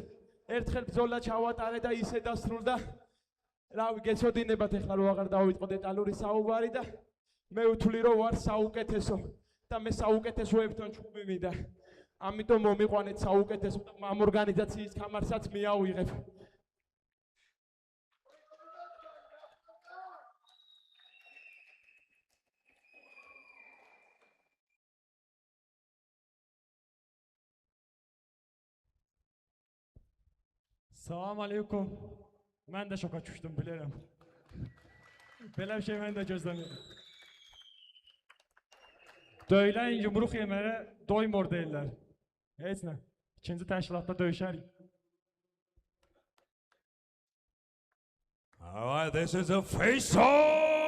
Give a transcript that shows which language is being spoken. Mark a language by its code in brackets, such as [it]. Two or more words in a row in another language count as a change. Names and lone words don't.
[ka] ერთხელ ბრძოლა ჩავატარე და ისე დასრულდა. რავი, გეცოდინებათ ეხლა რომ აღარ დავიწყო დეტალური საუბარი და მე ვთვლი რომ ვარ საუკეთესო და მე საუკეთესოებთან ჩხუბი მინდა. ამიტომ მომიყვანეთ საუკეთესო და ამ ორგანიზაციის კამარსაც მიავიღებ. [ar] سلام عليكم. [az] Mən də şoka düşdüm, bilirəm. Belə bir şey mən də gözləmirəm. Döyülən yumruq yeməyə doymur deyirlər. Heç nə. İkinci təşkilatda döyüşərik. [en] All right, this is a face-off.